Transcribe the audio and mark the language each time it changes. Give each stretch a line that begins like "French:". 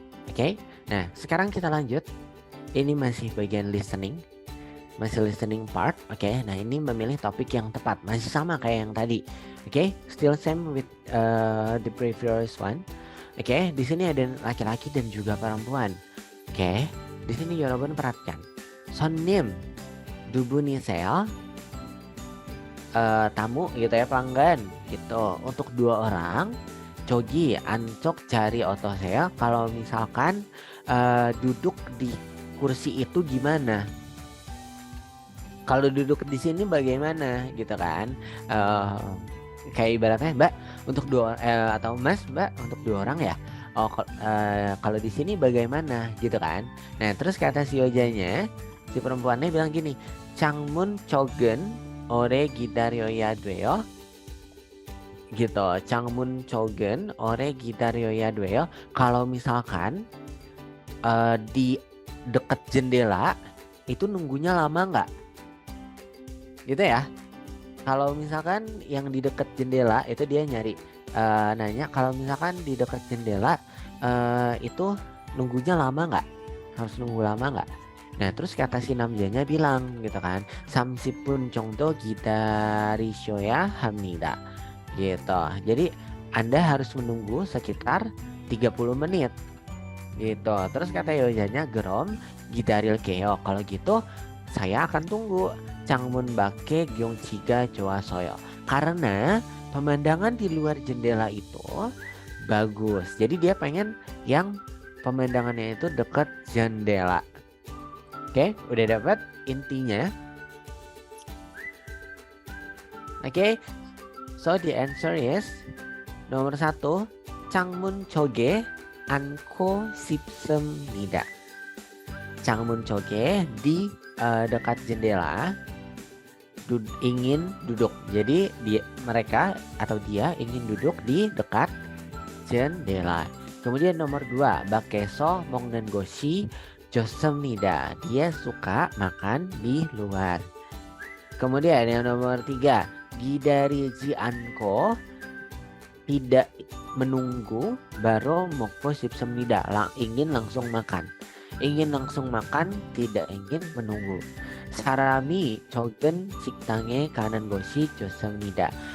Indonesian: Okay, nah sekarang kita lanjut. Ini masih bagian listening, masih listening part. Oke, nah ini memilih topik yang tepat, masih sama kayak yang tadi.
English: Oke, still same with the previous one.
Indonesian: Oke, di sini ada laki-laki dan juga perempuan. Oke, di sini
Korean: 여러분
Indonesian: perhatikan.
Korean: 손님, 두 분이세요?
Indonesian: Tamu gitu ya, pelanggan gitu. Untuk 2 orang.
Korean: 저기 안쪽 자리 어떠세요?
Indonesian: Kalau misalkan duduk di kursi itu gimana? Kalau duduk di sini bagaimana gitu kan? Kayak ibaratnya Mbak untuk 2 atau Mas Mbak untuk 2 orang ya. Oh kalau di sini bagaimana gitu kan? Nah terus kata si Ojanya, si perempuannya bilang gini,
Korean: 창문 쪽은 오래 기다려야 돼요.
Indonesian: Gitu,
Korean: 창문 쪽은 오래 기다려야 돼요.
Indonesian: Kalau misalkan di dekat jendela itu nunggunya lama nggak? Gitu ya. Kalau misalkan yang di dekat jendela itu dia nyari nanya kalau misalkan di dekat jendela itu nunggunya lama nggak? Harus nunggu lama nggak? Nah terus kata si namjanya bilang gitu kan,
Korean: 30분 정도 기다리셔야 합니다.
Indonesian: Gitu. Jadi Anda harus menunggu sekitar 30 menit. Gitu. Terus kata Yojanya,
Korean: Gerom 기다릴게요.
Indonesian: Kalau gitu saya akan tunggu.
Korean: 창문 밖에 경치가 좋아서요.
Indonesian: Karena pemandangan di luar jendela itu bagus. Jadi dia pengen yang pemandangannya itu dekat jendela. Oke, udah dapat intinya. Oke.
English: So the answer is
Indonesian: nomor 1,
Korean: 창문 쪽에 앉고 싶습니다. 창문 쪽에
Indonesian: di dekat jendela ingin duduk. Jadi mereka atau dia ingin duduk di dekat jendela. Kemudian nomor 2,
Korean: 밖에서 먹는 것이 좋습니다.
Indonesian: Dia suka makan di luar. Kemudian yang nomor 3,
Korean: 기다리지 않고
Indonesian: tidak menunggu baru
Korean: 먹고 싶습니다.
Indonesian: Ingin langsung makan. Ingin langsung makan, tidak ingin menunggu.
Korean: 사람이 적은 식당에 가는 것이 좋습니다.